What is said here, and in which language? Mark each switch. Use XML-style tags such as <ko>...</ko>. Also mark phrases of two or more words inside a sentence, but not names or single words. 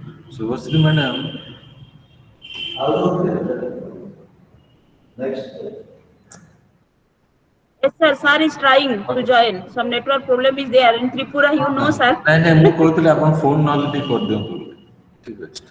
<en>Subhasri madam. Next. Yes, sir. Sir is trying to join. Some network problem is there in Tripura. You know, sir.</en> <or>ନାଇଁ ନାଇଁ ମୁଁ କହୁଥିଲି ଆପଣ ଫୋନ୍ ନହେଲେ ଟିକେ କରିଦିଅନ୍ତୁ ବୋଲି। ଠିକ୍ ଅଛି।</or>